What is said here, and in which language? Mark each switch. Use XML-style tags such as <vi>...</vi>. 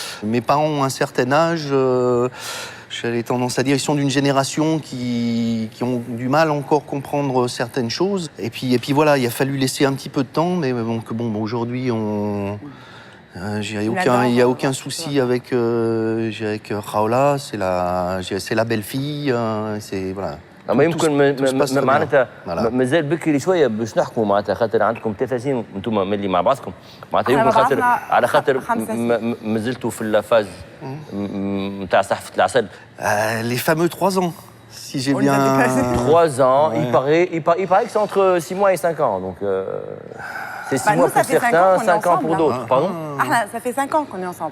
<fr>Mes parents ont un certain âge, j'avais tendance à dire, ils sont d'une génération qui ont du mal à encore comprendre certaines choses. Et puis voilà, il a fallu laisser un petit peu de temps, mais aujourd'hui, il n'y a aucun souci avec Raoula, c'est la belle-fille, c'est voilà.</fr> <ar>اما يمكن معناتها مازال بكري شويه باش نحكموا معناتها خاطر عندكم 3 سنين انتم ملي مع بعضكم معناتها يمكن على خاطر مازلتوا في اللافاز نتاع صحفه العسل.</ar> <fr>Les fameux 3 ans, si j'ai bien. 3 ans, ouais. il paraît que c'est entre 6 mois et 5 ans, donc c'est 6 mois pour certains, 5 ans pour d'autres. Pardon? Ça fait 5 ans qu'on est ensemble.</fr>